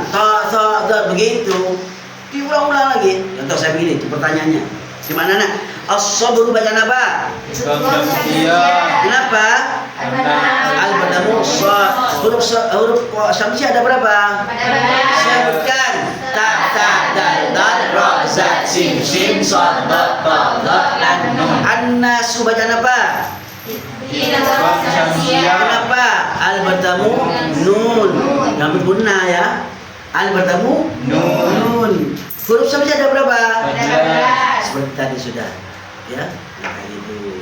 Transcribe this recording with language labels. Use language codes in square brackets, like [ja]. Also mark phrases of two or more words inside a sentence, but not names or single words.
[id] Ta begitu. Diulang-ulang lagi. Contoh saya begini, itu pertanyaannya. Gimana anak? As-sabru bacaan apa? Kenapa? Al bertemu shad. Huruf syamsi ada berapa? Sebutkan. Ta dal dal ra za sin shin shad dot ta dal nun. An-nasu bacaan apa? Kenapa? Al bertemu nun. Ngambil gunnah ya. Al bertemu nun. Huruf syamsi ada berapa? 14. Seperti tadi sudah. Ya. Nah, itu.